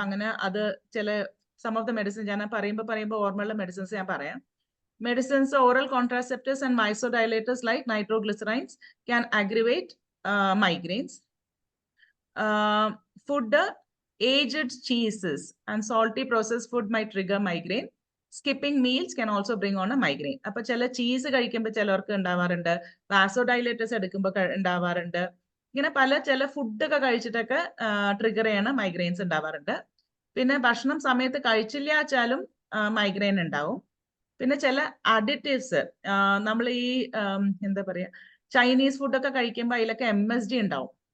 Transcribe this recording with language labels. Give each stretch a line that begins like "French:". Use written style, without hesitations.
Malayalam: അങ്ങനെ അത് ചില
English: some of the medicine
Malayalam: ഞാൻ പറയുമ്പോൾ ഓർമ്മയുള്ള മെഡിസിൻസ് ഞാൻ പറയാം.
English: Medicines, oral contraceptives and vasodilators like nitroglycerins can aggravate migraines. Food, aged cheeses and salty processed food might trigger migraine. Skipping meals can also bring on a migraine.
Malayalam: അപ്പൊ ചില cheese കഴിക്കുമ്പോൾ ചിലർക്ക് ഉണ്ടാവാറുണ്ട്, വാസോഡൈലേറ്റേഴ്സ് എടുക്കുമ്പോൾ ഉണ്ടാവാറുണ്ട്. ഇങ്ങനെ ചില ഫുഡൊക്കെ കഴിച്ചിട്ടൊക്കെ ട്രിഗർ ചെയ്യണ മൈഗ്രെയിൻസ് ഉണ്ടാവാറുണ്ട്. പിന്നെ ഭക്ഷണം സമയത്ത് കഴിച്ചില്ല വെച്ചാലും മൈഗ്രെയിൻ ഉണ്ടാവും. പിന്നെ ചില അഡിറ്റീവ്സ്, നമ്മൾ ഈ എന്താ പറയാ, ചൈനീസ് ഫുഡൊക്കെ കഴിക്കുമ്പോൾ അതിലൊക്കെ MSG ഉണ്ടാവും.